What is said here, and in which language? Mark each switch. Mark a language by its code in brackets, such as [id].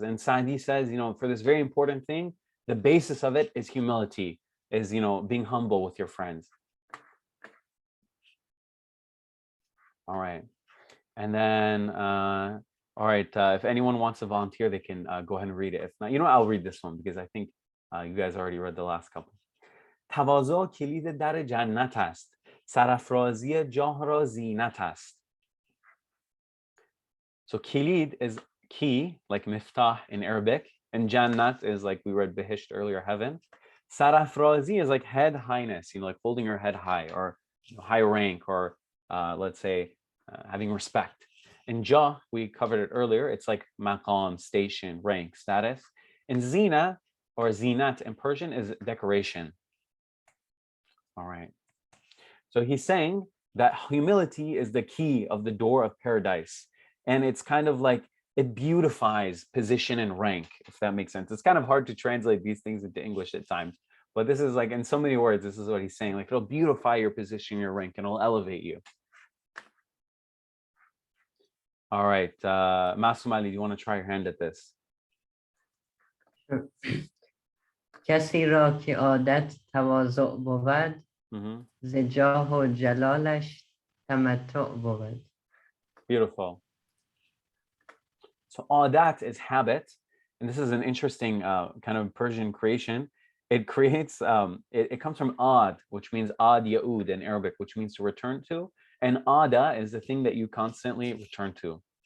[en] And Saadi says, for this very important thing, the basis of it is humility, is, being humble with your friends. All right. And then, all right, if anyone wants to volunteer, they can go ahead and read it. If not, I'll read this one because I think you guys already read the last couple. [fa] تواضع کلید در جنت است. سرافرازی جاه را زینت است. [en] So kilid is key, like miftah in Arabic, and jannat is like we read bihisht earlier, heaven. Sarafrazi is like head highness, like holding your head high or high rank, or let's say having respect. And jah, we covered it earlier, it's like maqam, station, rank, status. And zina or zinat in Persian is decoration. All right. So he's saying that humility is the key of the door of paradise. And it's kind of like it beautifies position and rank, if that makes sense. It's kind of hard to translate these things into English at times. But this is like in so many words, this is what he's saying. Like it'll beautify your position, your rank, and it'll elevate you. All right, Masum Ali, do you want to try your hand at this? [fa] کسی را که عادت تواضع بود ز جاه و جلالش تمتع بود. [en] Beautiful. So adat is habit, and this is an interesting kind of Persian creation. It creates, it comes from ad, which means ad yaud in Arabic, which means to return to, and ada is the thing that you constantly return to.